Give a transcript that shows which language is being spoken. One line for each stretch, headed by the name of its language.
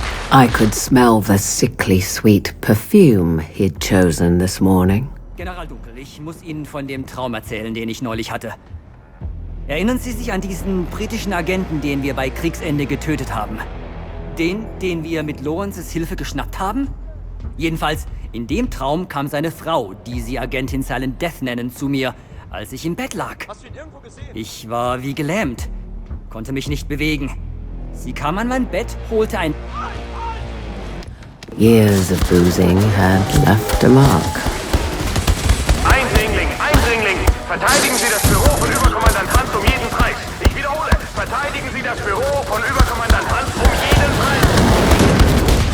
English: I could smell the sickly sweet perfume he'd chosen this morning.
German: General Dunkel, ich muss Ihnen von dem Traum erzählen, den ich neulich hatte. Erinnern Sie sich an diesen britischen Agenten, den wir bei Kriegsende getötet haben? Den wir mit Lawrences Hilfe geschnappt haben? Jedenfalls, in dem Traum kam seine Frau, die Sie Agentin Silent Death nennen, zu mir, als ich im Bett lag. Hast du ihn irgendwo gesehen? Ich war wie gelähmt, konnte mich nicht bewegen. Sie kam an mein Bett, holte ein...
English: Years of boozing had left a mark.
German: Eindringling, Eindringling! Verteidigen Sie das Büro von Überkommandant Hans um jeden Preis. Ich wiederhole, verteidigen Sie das Büro von Überkommandant Hans um jeden Preis.